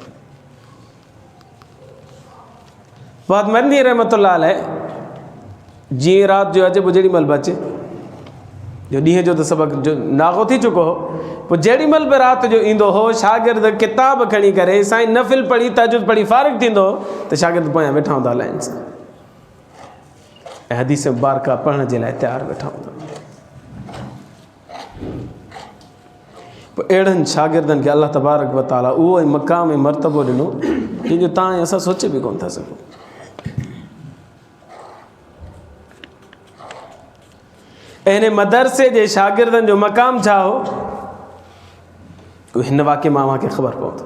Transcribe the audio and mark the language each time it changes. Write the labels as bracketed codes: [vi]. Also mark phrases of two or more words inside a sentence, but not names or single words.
[sd] बाद मदनी [ar] رحمة الله عليه [sd] जीअं राति जो अचे, पोइ जेॾी महिल बि अचे, जो ॾींहं जो त सबक़ जो नागो थी चुको हो, पोइ जेॾी महिल बि राति जो ईंदो हो, शागिर्द किताब खणी करे साईं नफ़िल पढ़ी तहज्जुद पढ़ी फ़ारिग़ थींदो त शागिर्द पोयां वेठा हूंदा लाइन सां, ऐं हदीस मुबारका पढ़ण जे लाइ तयारु वेठा हूंदा। पोइ अहिड़नि शागिर्दनि खे [ar] الله تبارك وتعالى [sd] उहो ई मक़ाम ऐं मर्तबो ॾिनो जंहिंजो तव्हां ऐं असां सोचे बि कोन था सघूं। ऐं हिन मदरसे जे शागिर्दनि जो मक़ाम छा हो, हिन वाक़े मां मूंखे ख़बर पवंदो।